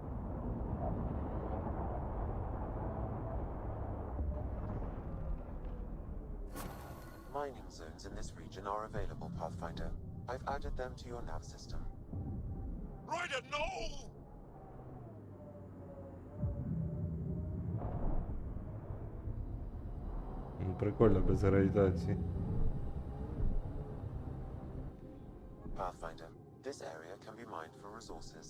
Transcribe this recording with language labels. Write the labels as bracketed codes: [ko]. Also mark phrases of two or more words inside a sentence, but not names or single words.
[en] Mining zones in this region are available, Pathfinder. I've added them to your nav system. Ryder, no! [uk] Прикольно без гравітації. [en] Pathfinder, this area can be mined for resources.